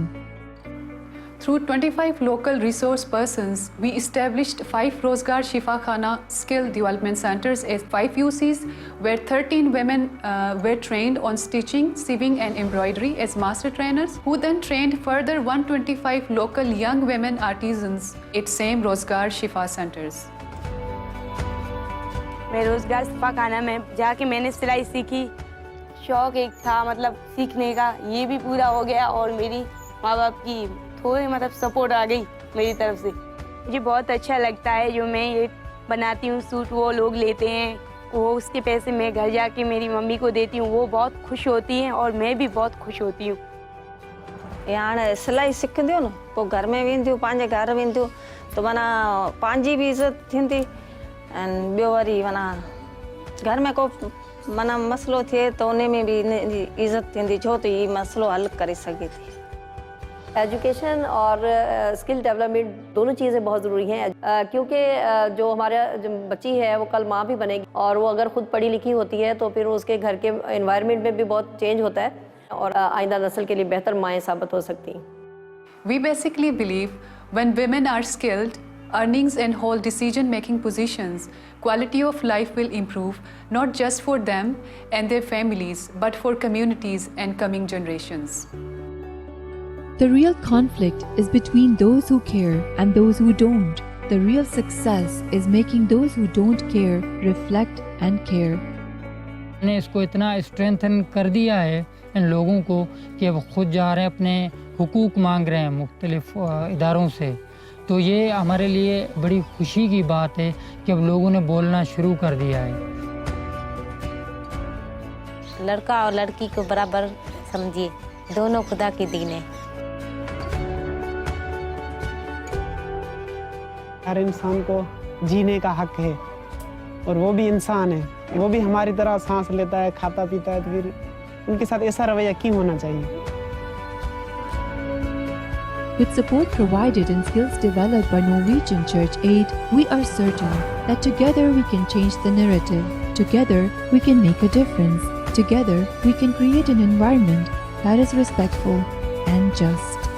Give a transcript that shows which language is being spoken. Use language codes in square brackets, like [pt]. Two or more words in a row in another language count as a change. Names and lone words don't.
[en] Through 25 local resource persons, we established 5 Rozgar Shifakhana Skill Development Centers at 5 UCs, where 13 women were trained on stitching, sewing and embroidery as master trainers, who then trained further 125 local young women artisans at same Rozgar Shifa Centers. [ur] میں روزگار شفاخانہ میں جا کے میں نے سلائی سیکھی. شوق ایک تھا مطلب سیکھنے کا، یہ بھی پورا ہو گیا، اور میری ماں باپ کی تھوڑی مطلب سپورٹ آ گئی میری طرف سے. مجھے بہت اچھا لگتا ہے جو میں یہ بناتی ہوں سوٹ، وہ لوگ لیتے ہیں، وہ اس کے پیسے میں گھر جا کے میری ممی کو دیتی ہوں، وہ بہت خوش ہوتی ہیں اور میں بھی بہت خوش ہوتی ہوں. [sd] हाणे सिलाई सिखंदियूं न पोइ घर में वेंदियूं, पंहिंजे घर वेंदियूं त माना पंहिंजी बि इज़त थींदी, ऐं ॿियो वरी माना घर में को माना मसलो थिए त उन में भी इज़त थींदी, छो त हीउ मसलो हल करे सघे थी। [ur] ایجوکیشن اور [en] skill development [ur] دونوں چیزیں بہت ضروری ہیں، کیونکہ جو ہمارا جو بچی ہے وہ کل ماں بھی بنے گی، اور وہ اگر خود پڑھی لکھی ہوتی ہے تو پھر اس کے گھر کے انوائرنمنٹ میں بھی بہت چینج ہوتا ہے، اور آئندہ نسل کے لیے بہتر مائیں ثابت ہو سکتی ہیں. [en] We basically believe when women are skilled, earnings and hold decision-making positions, quality of life will improve, not just for them and their families, but for communities and coming generations. The real conflict is between those who care and those who don't. The real success is making those who don't care reflect and care. [ur] نے اس کو اتنا سٹرینتھن کر دیا ہے ان لوگوں کو کہ اب خود جا رہے ہیں، اپنے حقوق مانگ رہے ہیں مختلف اداروں سے. تو یہ ہمارے لیے بڑی خوشی کی بات ہے کہ اب لوگوں نے بولنا شروع کر دیا ہے. لڑکا اور لڑکی کو برابر سمجھیے، دونوں خدا کی دین ہے. ہر انسان کو جینے کا حق ہے، اور وہ بھی انسان ہے، وہ بھی ہماری طرح سانس لیتا ہے، کھاتا پیتا ہے، تو پھر ان کے ساتھ ایسا رویہ کیوں ہونا چاہیے? [en] With support provided and skills developed by Norwegian Church Aid, we are certain that together we can change the narrative. Together we can make a difference. Together we can create an environment that is respectful and just.